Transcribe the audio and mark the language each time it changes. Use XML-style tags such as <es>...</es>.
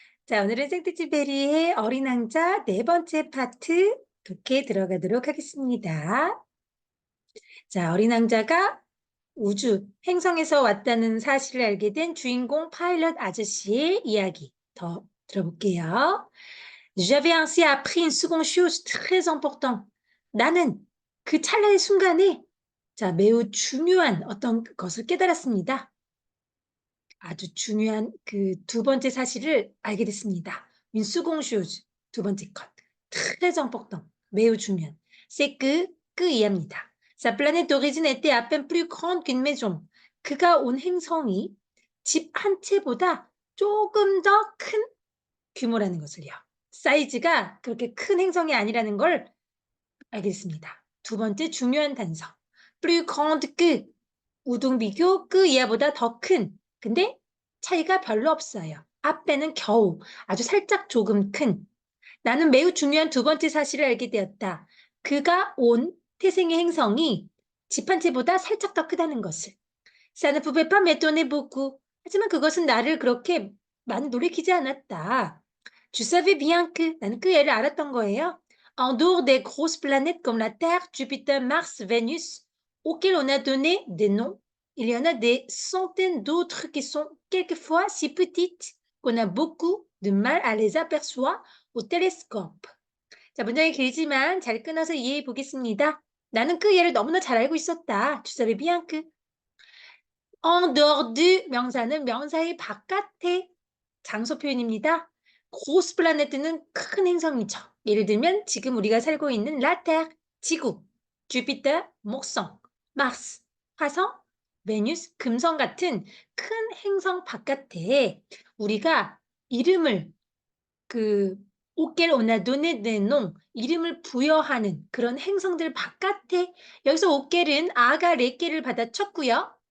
<ko>자, 오늘은 생트쥐베리의 어린 왕자 네 번째 파트 독해 들어가도록 하겠습니다. 자, 어린 왕자가 우주, 행성에서 왔다는 사실을 알게 된 주인공 파일럿 아저씨의 이야기 더 들어볼게요.</ko> <fr>J'avais ainsi appris une seconde chose très importante.</fr> <ko>나는 그 찰나의 순간에 자, 매우 중요한 어떤 것을 깨달았습니다. 아주 중요한 그 두 번째 사실을 알게 됐습니다.</ko> <fr>Une seconde chose.</fr> <ko>두 번째 것.</ko> <fr>très important.</fr> <ko>매우 중요한.</ko> <fr>C'est que</fr> <ko>이해합니다.</ko> <fr>Sa planète d'origine était à peine plus grande qu'une maison.</fr> <ko>그가 온 행성이 집 한 채보다 조금 더 큰 규모라는 것을요. 사이즈가 그렇게 큰 행성이 아니라는 걸 알게 됐습니다. 두 번째 중요한 단서.</ko> <fr>plus grande que</fr> <ko>우등 비교 그 이하보다 더 큰. 근데 차이가 별로 없어요. 앞에는 겨우 아주 살짝 조금 큰. 나는 매우 중요한 두 번째 사실을 알게 되었다. 그가 온 태생의 행성이 집 한 채보다 살짝 더 크다는 것을.</ko> <fr>Ça ne pouvait pas m'étonner beaucoup.</fr> <ko>하지만 그것은 나를 그렇게 많이 놀래키지 않았다.</ko> <fr>Je savais bien que</fr> <ko>나는 그 애를 알았던 거예요.</ko> <fr>En dehors des grosses planètes comme la Terre, Jupiter, Mars, Vénus, auxquelles on a donné des noms, il y en a des centaines d'autres qui sont quelquefois si petites qu'on a beaucoup de mal à les apercevoir au télescope.</fr> <ko>자, 문장이 길지만 잘 끊어서 이해해 보겠습니다. 나는 그 얘를 너무나 잘 알고 있었다.</ko> <fr>Tu savais bien que. En dehors de</fr> <ko>명사는 명사의 바깥의 장소 표현입니다. grosse planète는 큰 행성이죠. 예를 들면 지금 우리가 살고 있는 la Terre, 지구, Jupiter, 목성, Mars, 화성, Venus, 금성 같은 큰 행성 바깥에 우리가 이름을 그</ko> <fr>auquel on a donné des noms,</fr> <ko>이름을 부여하는 그런 행성들 바깥에 여기서 auquel은 아가 레께를 받아쳤고요.</ko>